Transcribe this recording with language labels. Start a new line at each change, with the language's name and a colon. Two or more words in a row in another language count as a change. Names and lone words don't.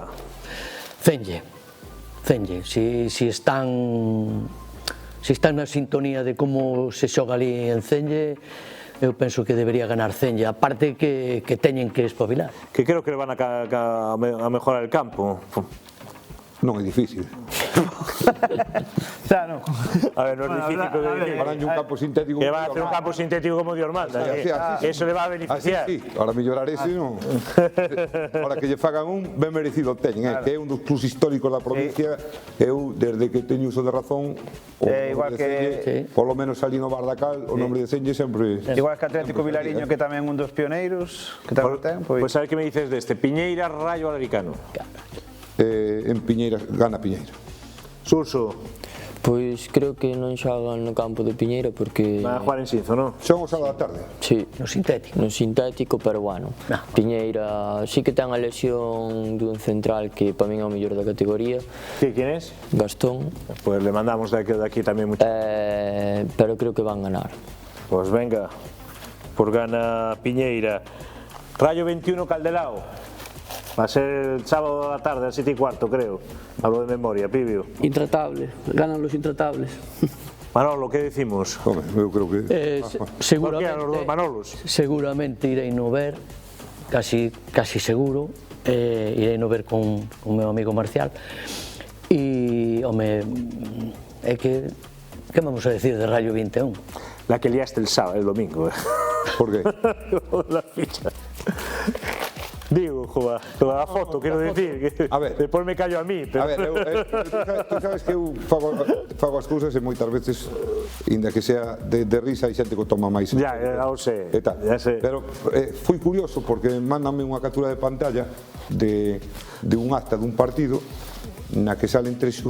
Galician: Cenlle, si están na sintonía de como se xoga ali en Cenlle, eu penso que debería ganar Cenlle, aparte que teñen que espabilar.
Spanish: Que creo que le van a mejorar el campo.
Galician: Non é difícil. Xa, non. A ver,
Spanish: no es difícil que Van un campo sintético. que va a hacer un campo sintético como Dios manda. Eso le va a beneficiar. Sí,
Galician: ahora mellorar ese non. Ahora que lle fagan un, ben merecido teñen, que é un dos clubs históricos da provincia. Eu, desde que teño uso de razón, igual que
Spanish: por lo menos
Galician: ali no Bardacal, o nombre de Cenlle sempre... Igual que Atlético Vilariño, que tamén un dos pioneiros, que tamén ten,
Spanish: Pues a ver qué me dices de este. Piñeira, Rayo Alaricano. En Piñeira, gana Piñeira. Surso.
Galician: Pois creo que non xogan no campo de Piñeira porque...
Spanish: Van a jugar en Sinzo, ¿no?
Galician: Son o sábado da tarde.
Spanish: Sí, No sintético. no sintético, pero bueno.
Galician: Piñeira sí que ten a lesión dun central que para min é o mellor da categoría,
Spanish: ¿Quién es? Gastón, Pues le mandamos de aquí también mucho.
Galician: pero creo que van ganar.
Spanish: Pues venga, por gana Piñeira. Rayo 21 Caldelao. Va a ser el sábado a la tarde, a 7:15, creo. Hablo de memoria, Pibio. Intratable, ganan los intratables. Manolo, ¿qué decimos?
Galician: Home, eu creo que...
Spanish: ¿Por qué a los dos Manolos?
Galician: Seguramente irei no ver, casi seguro, irei no ver con o meu amigo Marcial. E, home, é que
Spanish: vamos a decir
Galician: de Rayo 21?
Spanish: La que liaste el sábado, el domingo. Por qué? La ficha.
Galician: Digo, joder, toda a foto, quero dicir, que
Spanish: A ver.
Galician: despois me callo a mí, pero... A ver, tú sabes que eu fago as cousas e moitas veces, inda que sea de risa, hai xente que o toma máis. Ya o sé, E tal.
Spanish: ya sé.
Galician: Pero fui curioso porque mándame unha captura de pantalla de un acta dun partido na que salen 3 xogadores